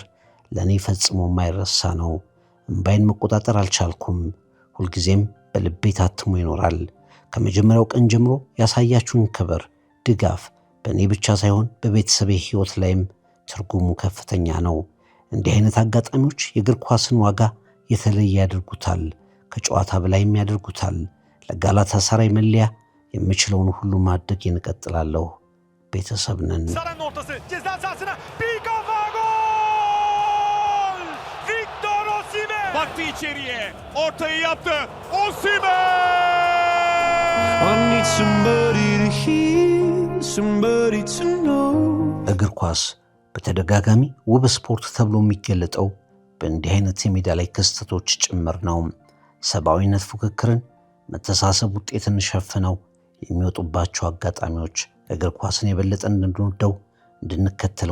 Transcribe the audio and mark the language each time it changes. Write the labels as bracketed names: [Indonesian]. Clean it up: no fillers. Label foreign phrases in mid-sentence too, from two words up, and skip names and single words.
[Amharic] ለእኔ ፈጽሞ የማይረሳ ነው። እምባይን መቆጣጠር አልቻልኩም። ሁልጊዜም በልቤ ታትሞ ይኖራል። ከመጀመሪያው ቀን ጀምሮ ያሳያችሁን ክብር፣ ድጋፍ በእኔ ብቻ ሳይሆን በቤተሰቤ ሕይወት ላይም ትርጉሙ ከፍተኛ ነው። እንዲህ አይነት አጋጣሚዎች የእግር ኳስን ዋጋ የተለየ ያደርጉታል፣ ከጨዋታ በላይም ያደርጉታል። ለጋላታሳራይ መለያ የምችለውን ሁሉ ማድረግ እንቀጥላለሁ። ቤተሰብ ነን። [Turkish] Baktı içeriye. Ortayı yaptı. Osimhen! [English] I need somebody to hear, somebody to know. [Amharic] እግር ኳስ በተደጋጋሚ ውብ ስፖርት ተብሎ የሚገለጠው በእንዲህ አይነት የሜዳ ላይ ክስተቶች ጭምር ነው። ሰብአዊነት ፉክክርን፣ መተሳሰብ ውጤትን ሸፍነው የሚወጡባቸው አጋጣሚዎች እግር ኳስን የበለጠ እንድንወደው እንድንከተለው